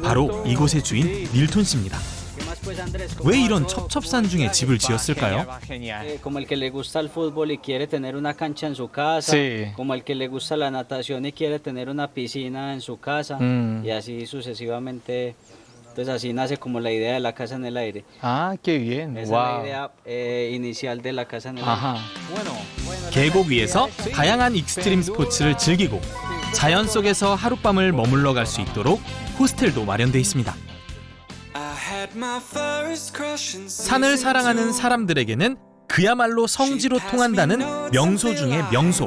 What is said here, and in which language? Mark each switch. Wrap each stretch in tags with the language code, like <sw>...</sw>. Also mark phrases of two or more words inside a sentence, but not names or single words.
<ko>바로</ko> <es>gusto.</es> <ko>이곳의 주인 밀톤 씨입니다.</ko> <es>¿Qué más pues, Andrés? ¿Cómo</es> <ko>왜</ko> <es>va</es> <ko>이런</ko> <es>todo?</es> <ko>첩첩산중에 집을 지었을까요?</ko> <es>Genial. Como el que le gusta el fútbol y quiere tener una cancha en su casa, Sí. como el que le gusta la natación y quiere tener una piscina en su casa, y así sucesivamente. Entonces así nace como la idea de la casa en el aire. Ah, qué bien. Esa Wow. es la idea inicial de la casa en el aire. Ajá.</es> <ko>계곡 위에서 다양한 익스트림 스포츠를 즐기고 자연 속에서 하룻밤을 머물러 갈 수 있도록 호스텔도 마련돼 있습니다. 산을 사랑하는 사람들에게는 그야말로 성지로 통한다는 명소 중의 명소.</ko>